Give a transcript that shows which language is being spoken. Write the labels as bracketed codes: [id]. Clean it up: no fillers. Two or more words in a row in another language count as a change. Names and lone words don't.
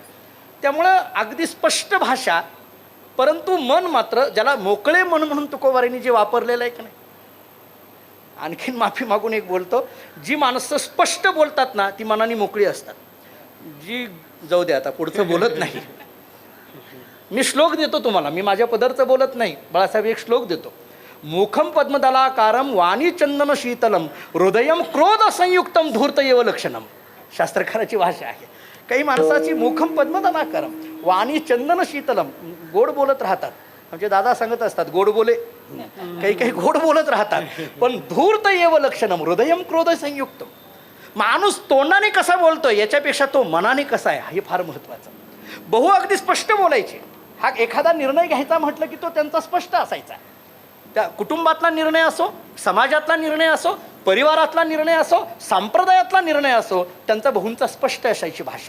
[mr] त्यामुळं अगदी स्पष्ट भाषा, परंतु मन मात्र ज्याला मोकळे मन म्हणून तुकोबारांनी जे वापरलेलं आहे की नाही. आणखीन माफी मागून एक बोलतो, जी माणसं स्पष्ट बोलतात ना ती मनाने मोकळी असतात. जी जाऊ दे आता पुढचं बोलत नाही. मी श्लोक देतो तुम्हाला, मी माझ्या पदरचं बोलत नाही. बाळासाहेब एक श्लोक देतो. [sa] मुखम पद्मदलाकारम वाणी चंदन शीतलम हृदयम क्रोध संयुक्तम धूर्त येव लक्षणम. [mr] शास्त्रकाराची भाषा आहे. काही माणसाची [sa] मुखम पद्मदलाकारम वाणी चंदन शीतलम, [mr] गोड बोलत राहतात. म्हणजे दादा सांगत असतात गोड बोले, काही काही गोड बोलत राहतात, पण [sa] धूर्त येव लक्षणम हृदयम क्रोध संयुक्तम. [mr] माणूस तोंडाने कसा बोलतोय याच्यापेक्षा तो मनाने कसा आहे हे फार महत्त्वाचं. बहु अगदी स्पष्ट बोलायचे. हा एखादा निर्णय घ्यायचा म्हटलं की तो त्यांचा स्पष्ट असायचा. त्या कुटुंबातला निर्णय असो, समाजातला निर्णय असो, परिवारातला निर्णय असो, संप्रदायातला निर्णय असो, त्यांचा बहुंचा स्पष्ट असायची भाषा.